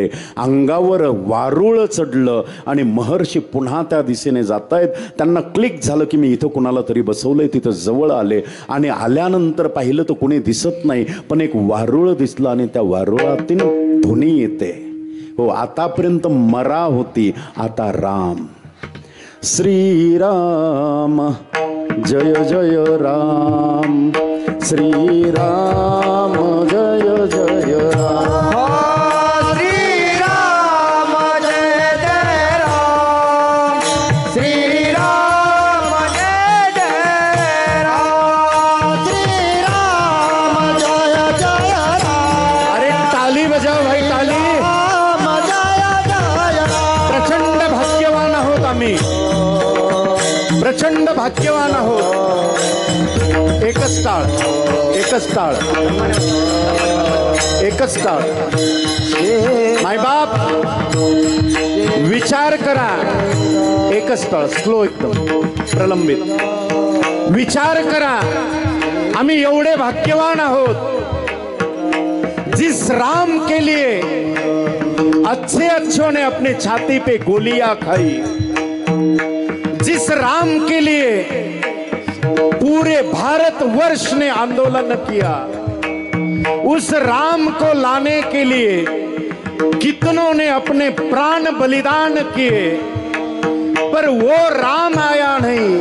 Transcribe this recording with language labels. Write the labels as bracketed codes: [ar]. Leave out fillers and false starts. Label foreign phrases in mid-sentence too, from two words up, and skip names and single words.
[mr] अंगावर वारुळ चढलं आणि महर्षी पुन्हा त्या दिशेने जात आहेत. त्यांना क्लिक झालं की मी इथं कुणाला तरी बसवलंय. तिथं जवळ आले आणि आल्यानंतर पाहिलं तर कोणी दिसत नाही, पण एक वारुळ दिसलं आणि त्या वारुळातील ध्वनी येते. हो, आतापर्यंत मरा होती, आता राम. श्रीराम जय जय राम, श्रीराम जय जय राम. श्रीराम जय जय राम, श्रीराम जय जय राम, श्रीराम जय जय राम. [hi] अरे ताली बजाव भाई, ताली. [mr] प्रचंड भाग्यवान आहोत आम्ही, प्रचंड भाग्यवान आहोत. एकच टाळ, एकच टाळ, एकच टाळ. मायबाप विचार करा. एकच टाळ, स्लो, एकदम प्रलंबित. विचार करा, आम्ही एवढे भाग्यवान आहोत. [hi] जिस राम के लिए अच्छे अच्छों ने अपनी छाती पे गोलियां खाई, जिस राम के लिए पूरे भारतवर्ष ने आंदोलन किया, उस राम को लाने के लिए कितनों ने अपने प्राण बलिदान किए, पर वो राम आया नहीं.